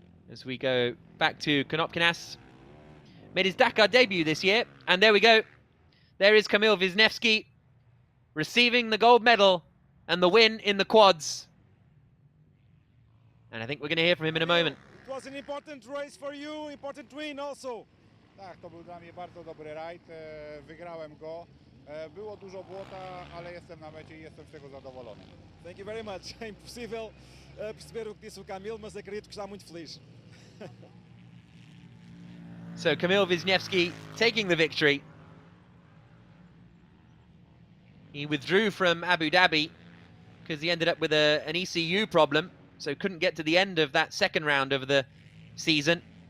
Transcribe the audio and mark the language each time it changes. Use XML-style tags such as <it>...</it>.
<en>As we go back to Konopkinas, Made his Dakar debut this year. And there we go. There is Kamil Wisniewski receiving the gold medal and the win in the quads. And I think we're going to hear from him in a moment. It was an important race for you, important win also.</en> <pl>Tak, to był dla mnie bardzo dobry rajd. Wygrałem go. Było dużo błota, ale jestem na mecie i jestem z tego zadowolony.</pl> <en>Thank you very much.</en> <pt>É impossível perceber o que disse o Camilo, mas acredito que está muito feliz.</pt> <en>So Kamil Wisniewski taking the victory. He withdrew from Abu Dhabi because he ended up with an ECU problem, so couldn't get to the end of that second round of the season.</en>